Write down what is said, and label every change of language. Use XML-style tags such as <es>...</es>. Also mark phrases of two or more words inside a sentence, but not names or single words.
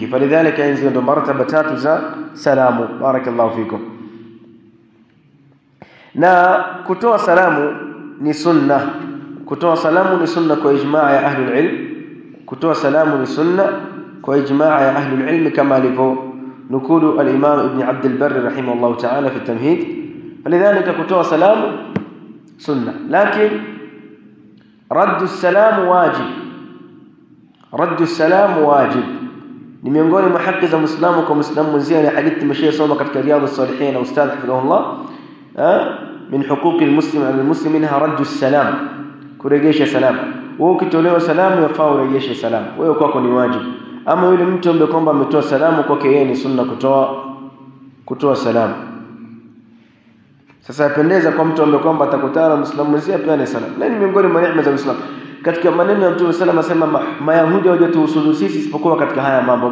<sw>Falidhalika hizo ndo martaba tatu za salamu.</sw> <ar>بارك الله فيكم.</ar> <sw>Na kutoa salamu ni sunna. Kutoa salamu ni sunna kwa ijmaa ya</sw> <ar>أهل العلم.</ar> <sw>Kutoa salamu ni sunna kwa ijmaa ya</sw> <ar>أهل العلم,</ar> <sw>kama alivyo nukulu al-Imam Ibn Abd al-Barr</sw> <ar>رحمه الله تعالى في التمهيد.</ar> <sw>Falidhalika kutoa salamu sunna, lakini</sw> <ar>رد السلام واجب. رد السلام واجب</ar> <sw>ni miongoni mwa haki za Muislamu kwa Muislamu mwenzie. Ni hadithi tumeshasoma katika Riyadhus Salihin na Ustadh hafidhahullah,</sw> <ar>من حقوق المسلم على المسلم منها رد السلام,</ar> <sw>kurejesha salam. wewe ukitolewa salamu yafaa urejeshe salamu, wewe kwako ni wajibu. Ama yule mtu ambaye kwamba ametoa salamu kwake yeye ni sunna kutoa salamu. Sasa yapendeza kwa mtu ambaye kwamba atakutana Muislamu mzee pia ni salamu. Na ni miongoni mwa neema za Uislamu. Katika maneno ya Mtume</sw> <ar>صلى الله عليه وسلم</ar> <sw>asema Mayahudi hawajatuhusudu sisi isipokuwa katika haya mambo.</sw>